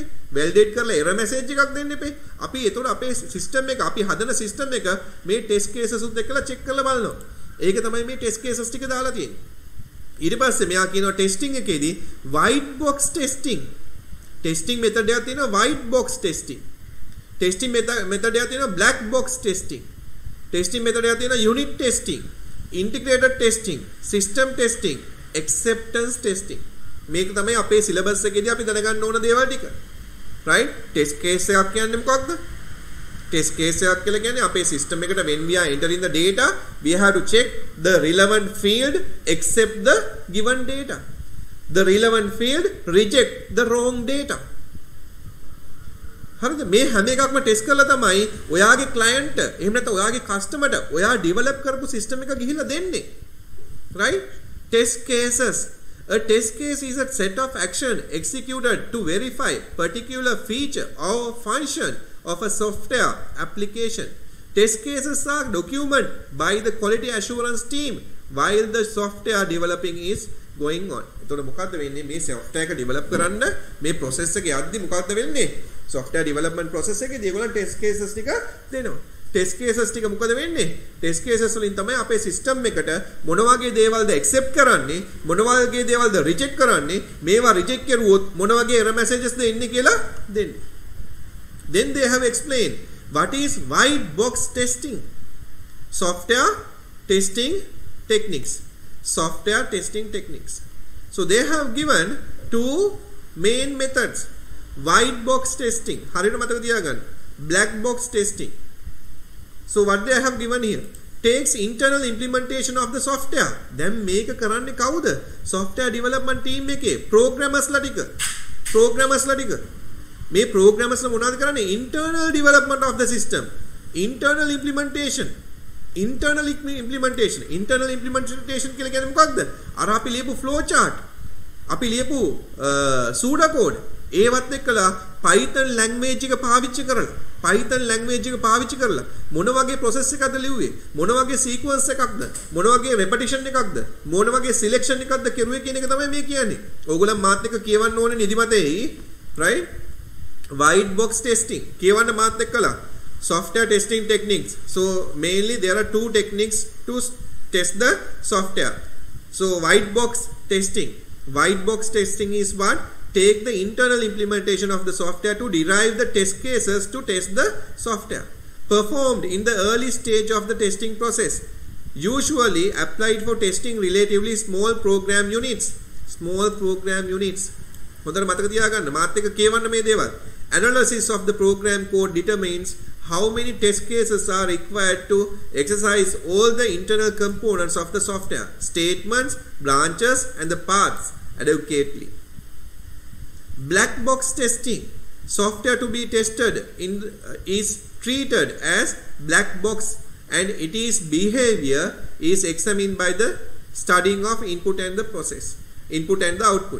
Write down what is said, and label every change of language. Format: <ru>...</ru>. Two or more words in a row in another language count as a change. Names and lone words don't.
<si>වැලිඩේට් කරලා</si> <en>error message</en> <si>එකක් දෙන්න එපේ. අපි ඒතකොට අපේ සිස්ටම් එක අපි හදන සිස්ටම් එක මේ</si> <en>test cases</en> <si>උත් එක්කලා චෙක් කරලා බලනවා. ඒක තමයි මේ</si> <en>test cases</en> <si>ටික දාලා තියෙන්නේ. ඊට පස්සේ මෙයා කියනවා ටෙස්ටිං එකේදී</si> <en>white box testing. testing method</en> <si>එකක් තියෙනවා</si> <en>white box testing. testing method</en> <si>එකක් තියෙනවා</si> <en>black box testing. testing method</en> <si>එකක් තියෙනවා</si> <en>unit testing, integrated testing, system testing, acceptance testing.</en> <si>මේක තමයි අපේ සිලබස් එකේදී අපි දැනගන්න ඕන දේවල් ටික.</si> <en>right? test case</en> <si>එකක් කියන්නේ මොකක්ද?</si> <en>test case</en> <si>එකක් කියලා කියන්නේ අපේ සිස්ටම් එකට</si> <en>when we are entering the data we have to check the relevant field accept the given data. The relevant field reject the wrong data.</en> <si>හරිද? මේ හැම එකක්ම ටෙස්ට් කරලා තමයි ඔයාගේ client එහෙම නැත්නම් ඔයාගේ customer ට ඔයා develop කරපු system එක ගිහිල්ලා දෙන්නේ.</si> <en>right? Test cases. A test case is a set of action executed to verify particular feature or function of a software application. Test cases are documented by the quality assurance team while the software developing is going on.</en> <si>එතකොට මොකද්ද වෙන්නේ මේ software එක develop කරන්න මේ process එක යද්දි මොකද්ද වෙන්නේ?</si> <en>software development process</en> <si>එකේදී ඒගොල්ලෝ</si> <en>test cases</en> <si>ටික දෙනවා.</si> <en>test cases</en> <si>ටික මොකද වෙන්නේ?</si> <en>test cases</en> <si>වලින් තමයි අපේ system එකට මොන වගේ දේවල්ද accept කරන්නේ, මොන වගේ දේවල්ද reject කරන්නේ, මේවා reject කරුවොත් මොන වගේ</si> <en>error messages</en> <si>ද එන්නේ කියලා දෙන්නේ.</si> <en>Then they have explained what is white box testing. Software testing techniques. Software testing techniques. So they have given two main methods. White box testing.</en> <si>හරියට මතක තියාගන්න.</si> <en>Black box testing. So what they have given here takes internal implementation of the software.</en> <si>Then මේක කරන්නේ කවුද?</si> <en>Software development team</en> <si>එකේ programmers ලා ටික. මේ programmers ලා මොනවද කරන්නේ?</si> <en>Internal development of the system. Internal implementation</en> <si>කියලා කියන්නේ මොකක්ද? අර අපි ලියපු</si> <en>flow chart,</en> <si>අපි ලියපු pseudocode ඒවත් එක්කලා Python language එක පාවිච්චි කරලා මොන වගේ process එකක්ද ලිව්වේ, මොන වගේ sequence එකක්ද, මොන වගේ repetition එකක්ද, මොන වගේ selection එකක්ද කරුවේ කියන එක තමයි මේ කියන්නේ. ඕගොල්ලන් මාත් එක්ක කියවන්න ඕනේ නිදිමතේ, right?</si> <en>White box testing</en> <si>කියවන්න මාත් එක්කලා.</si> <en>Software testing techniques. So mainly there are two techniques to test the software. So white box testing is what? Take the internal implementation of the software to derive the test cases to test the software. Performed in the early stage of the testing process. Usually applied for testing relatively small program units.</en> <si>හොඳට මතක තියාගන්න. මාත් එක්ක කියවන්න මේ දේවල්.</si> <en>Analysis of the program code determines how many test cases are required to exercise all the internal components of the software, statements, branches, and the paths adequately. Black box testing. Software to be tested is treated as black box and its behavior is examined by the studying of input and the output.</en>